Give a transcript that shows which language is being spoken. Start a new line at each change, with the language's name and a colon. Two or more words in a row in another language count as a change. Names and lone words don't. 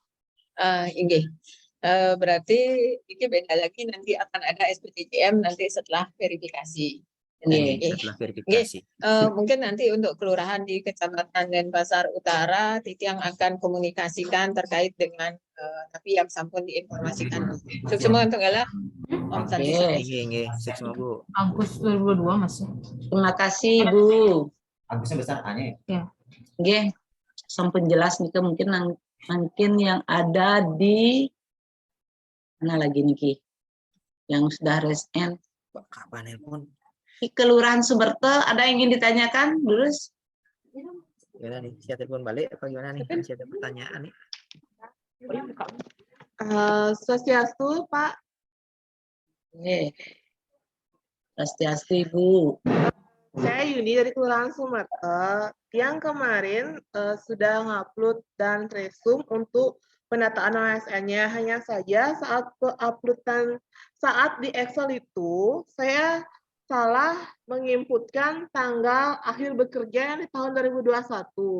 Indonesian: Berarti ini beda lagi nanti akan ada SPTJM nanti setelah verifikasi. Setelah verifikasi. Mungkin nanti untuk kelurahan di Kecamatan Denpasar Utara, Tiang akan komunikasikan terkait dengan tapi yang sampun diinformasikan. Suksema untuk galah.
Sanskrit: Om Santi.
Indonesian: Suksema Bu. Agustus 2022 masuk. Terima kasih Bu. Agustusnya besar tanya. Ya. Oke, sampun jelas nih mungkin yang ada di mana lagi nih yang sudah resen. Kapan nelpon? Kelurahan Sumerte ada yang ingin ditanyakan dulu? Gimana nih? Saya telepon balik apa gimana nih? Masih ada pertanyaan nih. Swastiastu Pak. Swastiastu Ibu. Saya Yuni dari Kelurahan Sumerte. Yang kemarin sudah ngupload dan resume untuk pendataan ASN-nya. Hanya saja saat uploadan saat di Excel itu saya salah menginputkan tanggal akhir bekerja yang di tahun 2021.